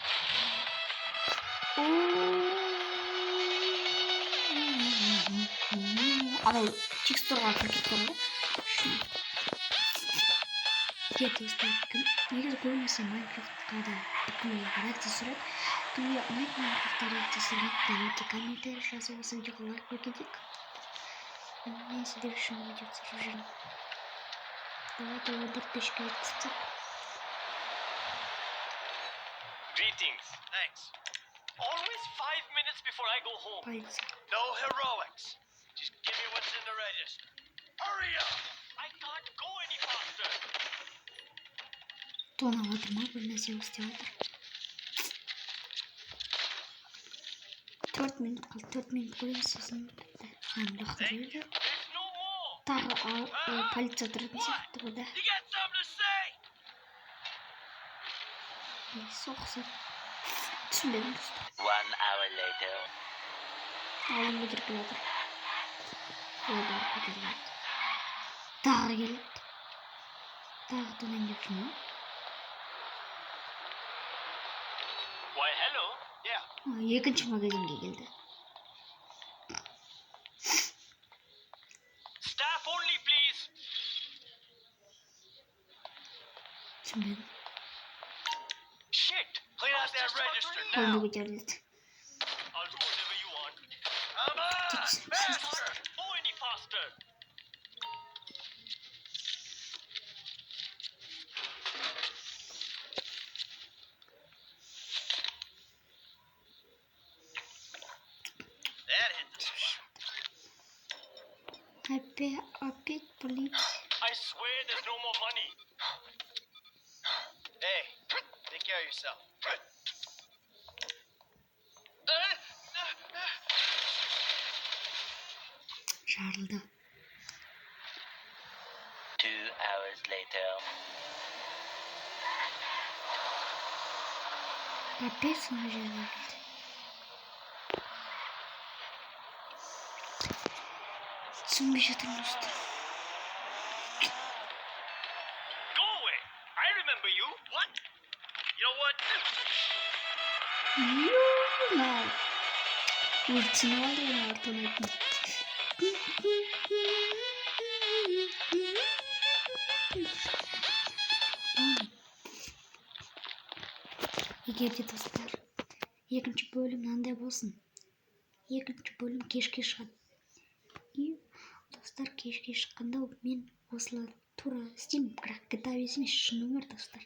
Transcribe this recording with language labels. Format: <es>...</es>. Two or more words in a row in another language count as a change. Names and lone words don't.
<kk>Анау текстурға кіріп тұр ғой. Достар, негізі көбінесе Майнкрафтқа да реакция түсіреді. Кімге ұнайды Майнкрафтқа реакция түсіреді, давайте комментарий жазып осы видеоға лайк қойып кетейік. Мен сіздер үшін видео түсіріп жүрмін.</kk> <ru>Давайте его подписчикам отпустим.</ru> <en>Greetings. Thanks. Always 5 minutes before I go home.</en> <kk>Полиция.</kk> <en>No heroics. Just give me what's in the register. Hurry up! I can't go any faster.</en> <kk>Тонап отыр ма, бір нәрсе істеп отыр. 4 минут қалды. 4 минут көрейін, сосын бітті. Лақтырып жіберді.</kk> <en>There's no more.</en> <kk>Тағы полиция тұратын сияқты бұда.</kk> <en>You got something to say?</en> <kk>Соқса. Түсінбедім достар.</kk> <en>1 hour later.</en> <kk>Алым өтіріп жатыр. Олар көтеріледі. Тағы келеді. Тағы төмендеп жүр ме?</kk> <en>Why, hello. Yeah.</en> <kk>Екінші магазинге келді.</kk> <en>Staff only, please.</en> <kk>Түсінбедім.</kk> <en>Shit. Clean out that register</en> <kk>Қолымды</kk> <en>now.</en> <kk>көтеріледі.</kk> <en>I'll do whatever you want. Come on, faster. Go any faster. That hit the spot.</en> <ru>Опять полиция.</ru> <en>I swear there's no more money. Hey, take care of yourself.</en> <kk>Жарылды.</kk> <en>2 hours later.</en> <ru>Опять снова жарылды.</ru> <kk>Түсінбей жатырмын достар.</kk> <en>Go away. I remember you. What? You know what? Ультini aldı beni oradan ettim.</en> <kk>Егер де достар, екінші бөлім мынандай болсын. Екінші бөлім кешке шығады. И достар кешке шыққанда мен осылай тура істеймін, бірақ GTA 5 емес, шын өмір достар.</kk>